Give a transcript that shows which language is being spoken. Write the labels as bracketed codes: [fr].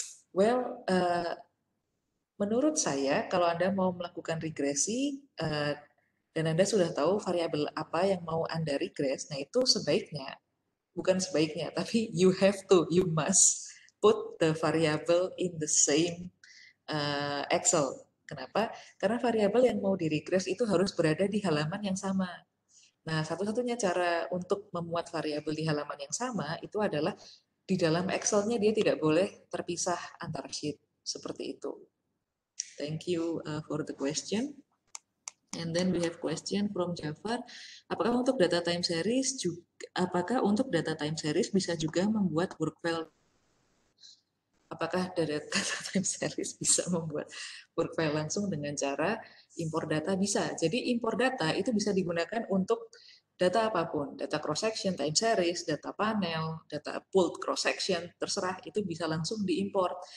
[id] Well, menurut saya kalau Anda mau melakukan regresi, dan Anda sudah tahu variabel apa yang mau Anda regress, nah itu sebaiknya, bukan sebaiknya, tapi [en] you must put the variable in the same Excel. [id] Kenapa? Karena variabel yang mau diregress itu harus berada di halaman yang sama. Nah, satu-satunya cara untuk memuat variabel di halaman yang sama itu adalah di dalam Excel-nya dia tidak boleh terpisah antar sheet. Seperti itu. [en] Thank you for the question. And then we have question from Jafar. [id] Apakah untuk data time series bisa juga membuat work file? Apakah data time series bisa membuat work file langsung dengan cara impor data? Bisa. Jadi impor data itu bisa digunakan untuk data apapun, data cross section, time series, data panel, data pooled cross section, terserah itu bisa langsung diimpor.